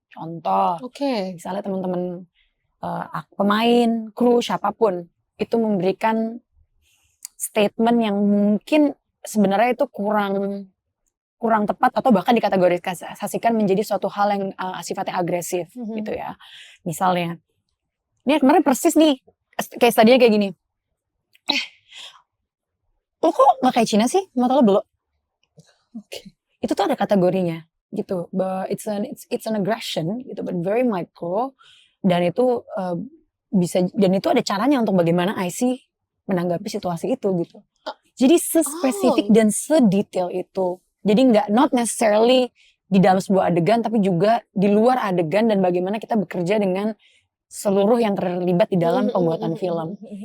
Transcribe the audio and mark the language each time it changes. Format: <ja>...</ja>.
<id>Contoh, misalnya teman-teman pemain, kru, siapapun itu memberikan statement yang mungkin sebenarnya itu kurang tepat atau bahkan dikategorisasikan menjadi suatu hal yang sifatnya agresif gitu ya. Misalnya, ini kemarin persis nih, kayak tadinya kayak gini. Lo kok gak kayak Cina sih? Mata lo belok. Itu tuh ada kategorinya gitu.</id> <en>But it's an aggression gitu, but very micro.</en> <id>Dan itu itu ada caranya untuk bagaimana IC menanggapi situasi itu gitu. Jadi sespesifik dan sedetail itu. Jadi</id> <en>not necessarily</en> <id>di dalam sebuah adegan, tapi juga di luar adegan dan bagaimana kita bekerja dengan seluruh yang terlibat di dalam pembuatan film.</id>